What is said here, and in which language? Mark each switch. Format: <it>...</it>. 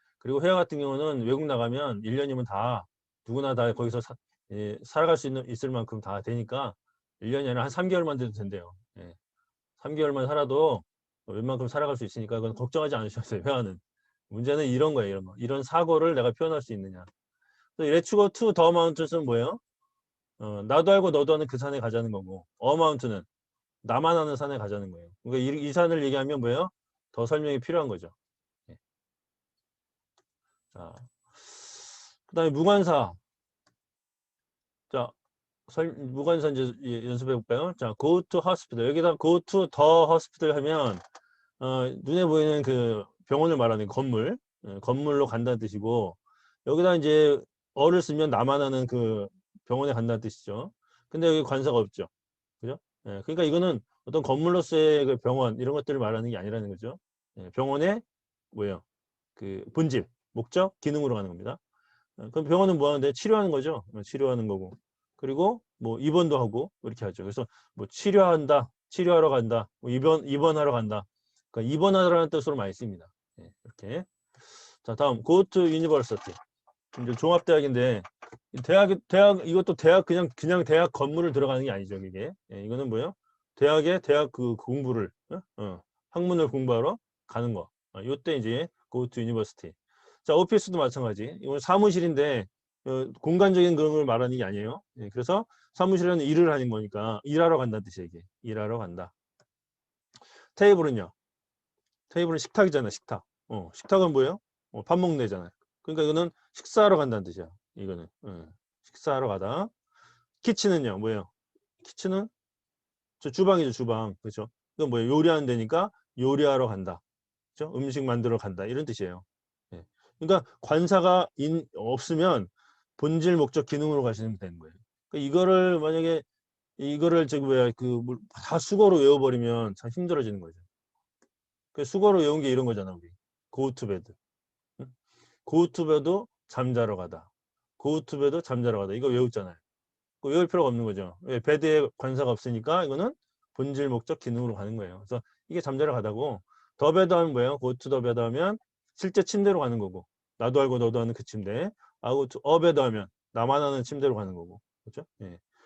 <ko>그리고 회화 같은 경우는 외국 나가면 1년이면 다 누구나 다 거기서 예, 살아갈 수 있을 만큼 다 되니까 1년이 아니라 한 3개월만 돼도 된대요. 예. 3개월만 살아도 웬만큼 살아갈 수 있으니까 그건 걱정하지 않으셔도 돼요. 회화는. 문제는 이런 거예요. 이런 거. 이런 사고를 내가 표현할 수 있느냐.</ko> <en>Let's go to the mountains은</en> <ko>뭐예요? 나도 알고 너도 아는 그 산에 가자는 거고 어마운트는 나만 아는 산에 가자는 거예요. 그러니까 이 산을 얘기하면 뭐예요? 더 설명이 필요한 거죠. 예. 자, 그다음에 무관사. 자, 무관사 이제 연습해 볼까요?</ko> <en>자, go to hospital.</en> <ko>여기다</ko> <en>go to the hospital</en> <ko>하면 눈에 보이는 그 병원을 말하는 건물, 건물로 간다는 뜻이고 여기다 이제 어를 쓰면 나만 아는 그 병원에 간다는 뜻이죠. 근데 여기 관사가 없죠. 그죠? 예, 그러니까 이거는 어떤 건물로서의 그 병원 이런 것들을 말하는 게 아니라는 거죠. 예, 병원의 뭐예요? 그 본질, 목적, 기능으로 가는 겁니다. 그럼 병원은 뭐 하는데 치료하는 거죠. 치료하는 거고. 그리고 뭐 입원도 하고 이렇게 하죠. 그래서 뭐 치료한다, 치료하러 간다, 뭐 입원하러 간다. 그러니까 입원하라는 뜻으로 많이 씁니다. 예, 이렇게. 자, 다음</ko> <en>go to university.</en> <ko>이제 종합대학인데 대학 이것도 대학 그냥 대학 건물을 들어가는 게 아니죠. 이게 이거는 뭐예요? 대학에 대학 그 공부를 학문을 공부하러 가는 거. 요때 이제</ko> <en>go to university.</en> <ko>자, 오피스도 마찬가지. 이건 사무실인데 공간적인 그런 걸 말하는 게 아니에요. 예, 그래서 사무실에는 일을 하는 거니까 일하러 간다는 뜻이에요. 이게 일하러 간다. 테이블은요. 테이블은 식탁이잖아요. 식탁. 식탁은 뭐예요? 밥 먹는 데잖아요. 그러니까 이거는 식사하러 간다는 뜻이야. 이거는 식사하러 가다. 키친은요, 뭐예요? 키친은 저 주방이죠, 주방. 그렇죠? 이건 뭐예요? 요리하는 데니까 요리하러 간다. 그렇죠? 음식 만들어 간다. 이런 뜻이에요. 예. 그러니까 관사가 없으면 본질, 목적, 기능으로 가시면 되는 거예요. 그러니까 이거를 만약에 이거를 저기 뭐야 다 수거로 외워버리면 참 힘들어지는 거죠. 그 수거로 외운 게 이런 거잖아, 우리.</ko> <en>go to bed. 응? go to bed</en> <ko>잠자러 가다.</ko> <en>go to bed 잠자러 가다.</en> <ko>이거 외웠잖아요. 그 외울 필요가 없는 거죠. 왜? 배드에 관사가 없으니까 이거는 본질, 목적, 기능으로 가는 거예요. 그래서 이게 잠자러 가다고 더 베드 하면 뭐예요?</ko> <en>go to the bed</en> <ko>하면 실제 침대로 가는 거고 나도 알고 너도 아는 그 침대. 하고</ko> <en>to a bed</en> <ko>하면 나만 아는 침대로 가는 거고. 그렇죠? 예.</ko>